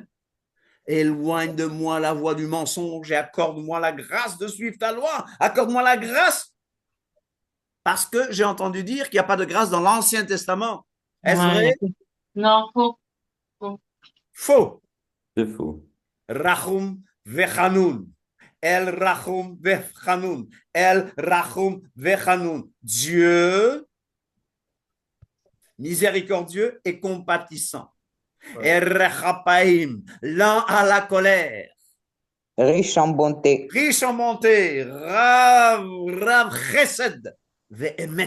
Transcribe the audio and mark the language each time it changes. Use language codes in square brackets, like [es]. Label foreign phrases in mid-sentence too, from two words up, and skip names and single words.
[fr] Éloigne de moi la voie du mensonge et accorde-moi la grâce de suivre ta loi. Accorde-moi la grâce. Parce que j'ai entendu dire qu'il n'y a pas de grâce dans l'Ancien Testament. Est-ce vrai? Non, faux. Faux. C'est faux. [he] רחום וחנון. אל רחום וחנון. אל רחום וחנון. [fr] Dieu, miséricordieux et compatissant. [he] ארך אפיים, [fr] lent à la colère. Riche en bonté. Riche en bonté. [he] רב חסד ואמת.